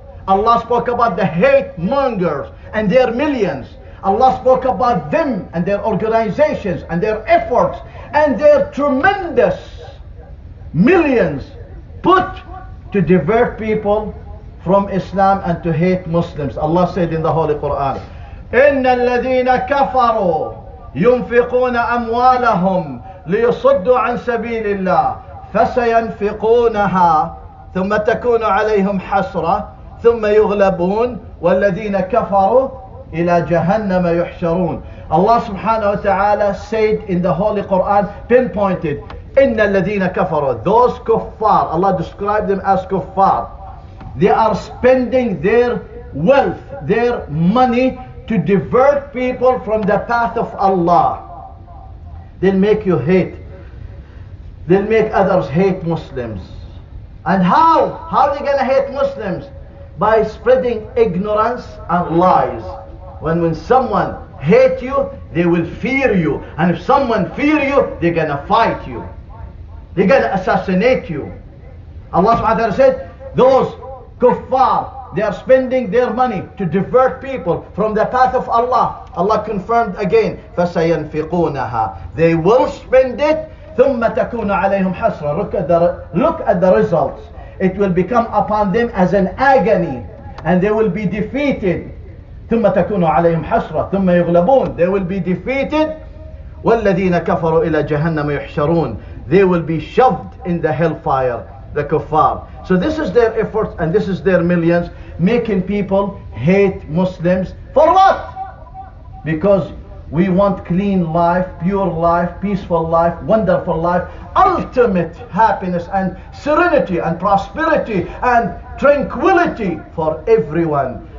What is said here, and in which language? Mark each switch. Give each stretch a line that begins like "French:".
English: Allah spoke about the hate mongers and their millions. Allah spoke about them and their organizations and their efforts and their tremendous millions put to divert people from Islam and to hate Muslims.
Arabic: Allah said in the Holy Quran, إِنَّ الَّذِينَ كَفَرُوا يُنْفِقُونَ أَمْوَالَهُمْ لِيُصُدُّوا عَنْ سَبِيلِ اللَّهِ فَسَيَنْفِقُونَهَا ثُمَّ تَكُونُ عَلَيْهِمْ حَسْرَةٌ ثُمَّ يُغْلَبُونَ وَالَّذِينَ كَفَرُوا إِلَى جَهَنَّمَ يُحْشَرُونَ.
English: Allah subhanahu wa ta'ala said in the Holy Quran, pinpointed,
Arabic: إِنَّ الَّذِينَ كَفَرُوا,
English: those kuffar, Allah described them as kuffar. They are spending their wealth, their money to divert people from the path of Allah. They'll make you hate. They'll make others hate Muslims. And how? How are they going to hate Muslims? By spreading ignorance and lies. When someone hates you, they will fear you. And if someone fears you, they're going to fight you. They're going to assassinate you. Allah subhanahu wa ta'ala said, those kuffar, they are spending their money to divert people from the path of Allah. Allah confirmed again, فَسَيَنْفِقُونَهَا, they will spend it,
Arabic: ثُمَّ تَكُونَ عَلَيْهِمْ حَسْرًا.
English: Look at the results. It will become upon them as an agony, and they will be defeated.
Arabic: ثُمَّ تَكُونُ عَلَيْهِمْ حَسْرًا ثُمَّ يُغْلَبُونَ,
English: they will be defeated.
Arabic: وَالَّذِينَ كَفَرُوا إِلَى جَهَنَّمَ يُحْشَرُونَ,
English: they will be shoved in the hellfire, the kuffar. So this is their efforts and this is their millions, making people hate Muslims. For what? Because we want clean life, pure life, peaceful life, wonderful life, ultimate happiness and serenity and prosperity and tranquility for everyone.